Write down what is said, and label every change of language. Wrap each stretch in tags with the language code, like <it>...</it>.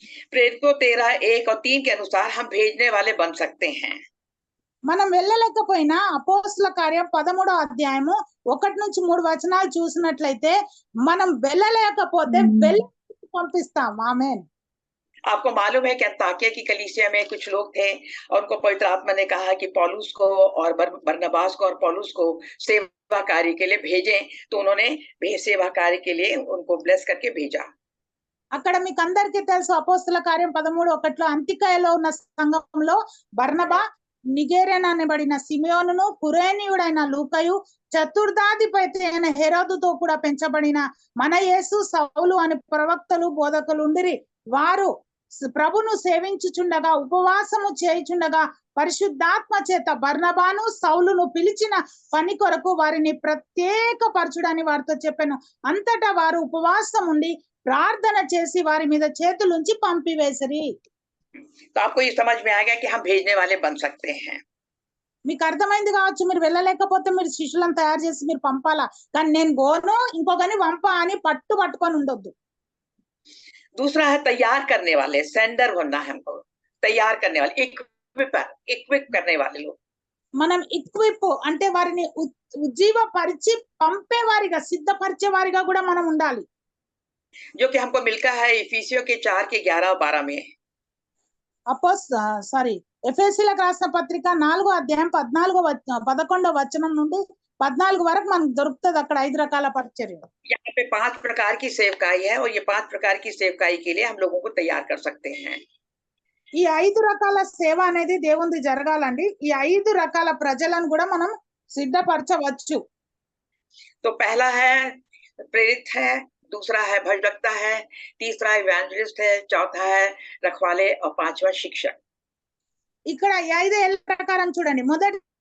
<hi>प्रेरितों 13, 1 और 3 के अनुसार हम भेजने वाले बन सकते हैं।</hi> <te>మనం వెళ్ళలేకపోయినా అపోస్తుల కార్యం 13వ అధ్యాయము 1-3 వచనాలు చూసినట్లయితే మనం వెళ్ళలేకపోతే వెళ్ళి పంపిస్తాం. ఆమేన్.</te> <hi>आपको मालूम है कि अंताकिया की कलीसिया में कुछ लोग थे और उनको पवित्र आत्मा ने कहा कि पौलुस को और बरनबास को और पौलुस को सेवा कार्य के लिए भेजें, तो उन्होंने सेवा कार्य के लिए उनको ब्लेस करके भेजा।</hi> <te>అక్కడ మీకు అందరికీ తెలుసు, అపోస్తుల కార్యం 13:1 అంతికయలో ఉన్న సంఘంలో బర్నబా, నిగేరియన్ అనబడిన సిమియోనును, కురేనీయుడైన లూకయు, చతుర్థాధిపతి అయిన హెరోదుతో కూడా పెంచబడిన మన యేసు, సౌలు అని ప్రవక్తలు బోధకులు ఉండిరి. వారు ప్రభును సేవించుచుండగా ఉపవాసము చేయుచుండగా పరిశుద్ధాత్మ చేత బర్నబాను సౌలును పిలిచిన పని కొరకు వారిని ప్రత్యేకపరచుడని వారితో చెప్పాను. అంతటా వారు ఉపవాసం ఉండి ప్రార్థన చేసి వారి మీద చేతులుంచి పంపివేసిరి.</te> <hi>तो आपको ये समझ में आ गया कि हम भेजने वाले बन सकते हैं।</hi> <te>మీకు అర్థమైంది కావచ్చు, మీరు వెళ్ళలేకపోతే మీరు శిష్యులను తయారు చేసి మీరు పంపాలా, కానీ నేను గోను ఇంకొకని పంపా అని పట్టుకొని ఉండొద్దు.</te> <hi>दूसरा है तैयार करने वाले, सेंडर बनना है हमको, तैयार करने वाले, इक्विप करने वाले लोग।</hi> <te>మనం ఇక్విప్ అంటే వారిని ఉజ్జీవపరిచి పంపేవారిగా, సిద్ధపరిచేవారిగా కూడా మనం ఉండాలి.</te> <hi>जो कि हमको मिलता है इफिसियों के 4 के 11 और 12 में।</hi> <te>ఎఫెసీయులకు రాసిన పత్రిక 4వ అధ్యాయం 11వ వచనం నుండి 14 వరకు మనకు దొరుకుతుంది. అక్కడ 5 రకాల పరిచర్య.</te> <hi>यहाँ पे 5 प्रकार की सेवकाई है और ये 5 प्रकार की सेवकाई के लिए हम लोगों को तैयार कर सकते हैं।</hi> <te>ఈ 5 రకాల సేవ అనేది దేవునిది జరగాలండి. ఈ 5 రకాల ప్రజలను కూడా మనం సిద్ధపరచవచ్చు.</te> <hi>तो पहला है प्रेरित है, दूसरा है भजभक्ता है, तीसरा इवेंजलिस्ट है, चौथा है रखवाले और पांचवा शिक्षक।</hi> <te>ఇక్కడ ఈ 5 ఏళ్ళ ప్రకారం చూడండి. మొదటి</te>